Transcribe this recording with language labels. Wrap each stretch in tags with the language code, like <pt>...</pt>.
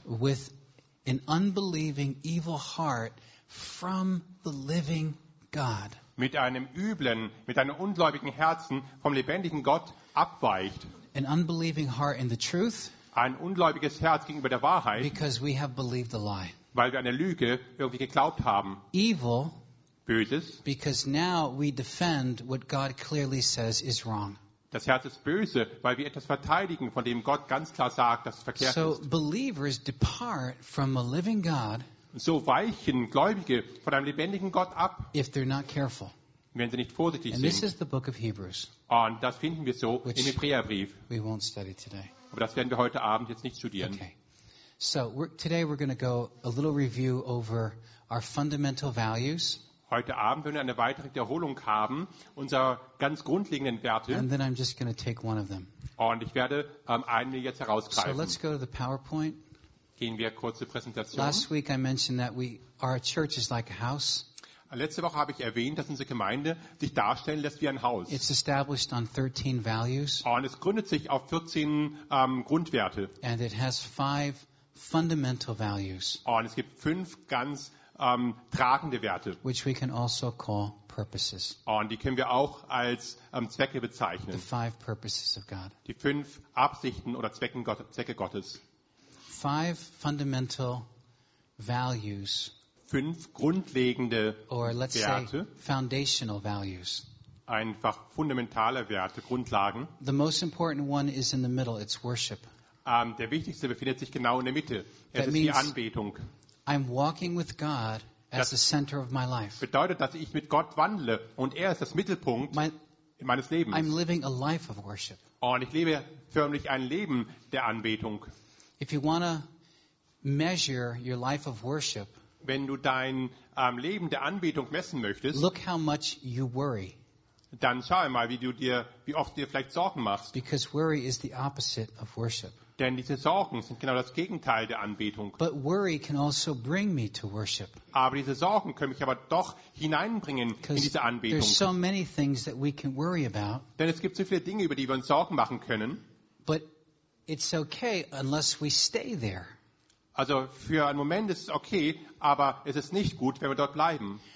<en>with an unbelieving evil heart from the living God.</en> <de>Mit einem üblen, mit einem ungläubigen Herzen vom lebendigen Gott abweicht.</de> <en>An unbelieving heart in the truth,</en> <de>ein ungläubiges Herz gegenüber der Wahrheit.</de> <en>Because we have believed the lie.</en> <de>Weil wir eine Lüge irgendwie geglaubt haben.</de> <en>Evil,</en> <de>böses.</de> <en>Because now we defend what God clearly says is wrong.</en> <de>Das Herz ist böse, weil wir etwas verteidigen, von dem Gott ganz klar sagt, dass es verkehrt</de> <en>so</en> <de>ist.</de> <en>So believers depart from a living God.</en> <de>So weichen Gläubige von einem lebendigen Gott ab,</de> <en>if they're not careful.</en> <de>Wenn sie nicht vorsichtig</de> <en>and</en> <de>sind.</de> <en>This is the book of Hebrews,</en> <de>und das finden wir so im Hebräerbrief.</de> <en>We won't study today.</en> <de>Aber das werden wir heute Abend jetzt nicht studieren.</de> <en>Okay. So, today we're going to go a little review over our fundamental values.</en> <de>heute Abend, wenn wir eine weitere Wiederholung haben, unserer ganz grundlegenden Werte.</de> <en>And then I'm just going to take one of them.</en> <de>Und ich werde einen jetzt herausgreifen.</de> <en>So let's go to the PowerPoint.</en> <de>Gehen wir kurz zur Präsentation.</de> <en>Last week I mentioned that our church is like a house.</en> <de>Letzte Woche habe ich erwähnt, dass unsere Gemeinde sich darstellen lässt wie ein Haus.</de> <en>It's established on 13 values.</en> <de>Und es gründet sich auf 14 Grundwerte.</de> <en>And it has five fundamental values.</en> <de>Und es gibt fünf ganz tragende Werte.</de> <en>Which we can also call purposes.</en> <de>Und die können wir auch als Zwecke bezeichnen.</de> <en>The five purposes of God.</en> <de>Die fünf Absichten oder Zwecke Gottes.</de> <en>Five fundamental values.</en> <de>Fünf grundlegende</de> <en>or let's</en> <de>Werte.</de> <en>Say foundational values.</en> <de>Einfach fundamentale Werte, Grundlagen.</de> <en>The most important one is in the middle. It's worship.</en> <de>Der wichtigste befindet sich genau in der Mitte. Es ist die Anbetung.</de> <en>I'm walking with God as the center of my life.</en> <de>Bedeutet, dass ich mit Gott wandle und er ist das Mittelpunkt meines Lebens.</de> <en>I'm living a life of worship.</en> <de>Und ich lebe förmlich ein Leben der Anbetung.</de> <en>If you want to measure your life of worship,</en> <de>wenn du dein Leben der Anbetung messen möchtest,</de> <en>look how much you worry.</en> <de>Dann schau mal, wie oft du dir vielleicht Sorgen machst.</de> <en>Because worry is the opposite of worship.</en> <de>Denn diese Sorgen sind genau das Gegenteil der Anbetung.</de> <en>But worry can also bring me to worship.</en> <de>Aber diese Sorgen können mich aber doch hineinbringen in diese Anbetung.</de> <en>There's so many things that we can worry about.</en> <de>Denn es gibt so viele Dinge, über die wir uns Sorgen machen können.</de> <en>But it's okay unless we stay there.</en> <de>Also für einen Moment ist es okay, aber es ist nicht gut, wenn wir dort bleiben.</de>